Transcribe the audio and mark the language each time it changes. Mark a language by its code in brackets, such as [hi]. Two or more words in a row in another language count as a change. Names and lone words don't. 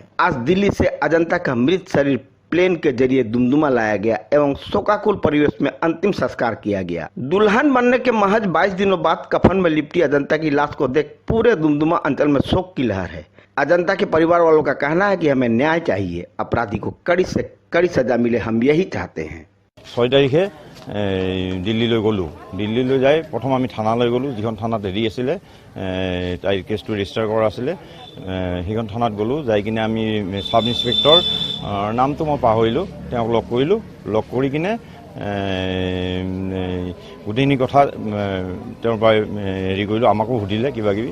[hi] आज दिल्ली से अजंता का मृत शरीर प्लेन के जरिए दुमदुमा लाया गया एवं शोकाकुल परिवेश में अंतिम संस्कार किया गया। दुल्हन बनने के महज 22 दिनों बाद कफन में लिपटी अजंता की लाश को देख पूरे दुमदुमा अंचल में शोक की लहर है। अजंता के परिवार वालों का कहना है कि हमें न्याय चाहिए, अपराधी को कड़ी से कड़ी सजा मिले, हम यही चाहते हैं। [as] 6 तारिखे दिल्लीলৈ গ'লোঁ। দিল্লীলৈ যাই প্ৰথম আমি থানালৈ গ'লোঁ, যিখন থানাত হেৰি আছিলে, তাইৰ কেছটো ৰেজিষ্টাৰ কৰা আছিলে। সেইখন থানাত গ'লোঁ, যাই কিনে আমি [en] sub inspector [as] নামটো মই পাহৰিলোঁ, তেওঁক লগ কৰিলোঁ। লগ কৰি কিনে গোটেইখিনি কথা তেওঁৰ পৰা হেৰি কৰিলোঁ, আমাকো সুধিলে কিবা কিবি।